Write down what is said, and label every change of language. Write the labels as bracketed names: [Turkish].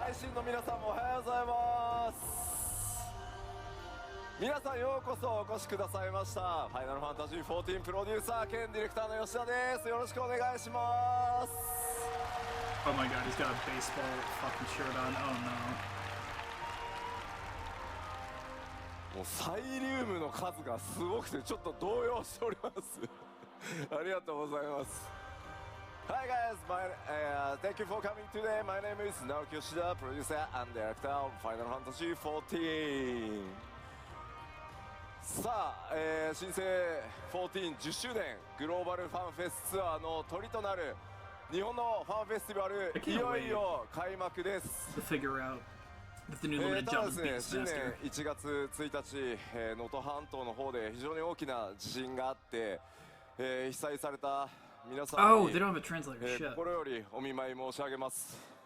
[Japanese] 配信の皆さんもおはようございます。皆さんようこそお越しくださいました。ファイナルファンタジー14プロデューサー兼ディレクターの吉田です。よろしくお願いします。 [English] Oh my god, he's got a baseball fucking shirt on. Oh no. [Japanese] もうサイリウムの数がすごくてちょっと動揺しておりますありがとうございます。 [English] Hi guys, thank you for coming today. My name is Naoki Yoshida, producer and director of Final Fantasy XIV. [Japanese] さあ、新生14 10周年グローバルファンフェスツアーのトリとなる日本のファンフェスティバルいよいよ開幕です。ただですね、新年1月1日、能登半島の方で非常に大きな地震があって、被災された皆さんに、心よりお見舞い申し上げます。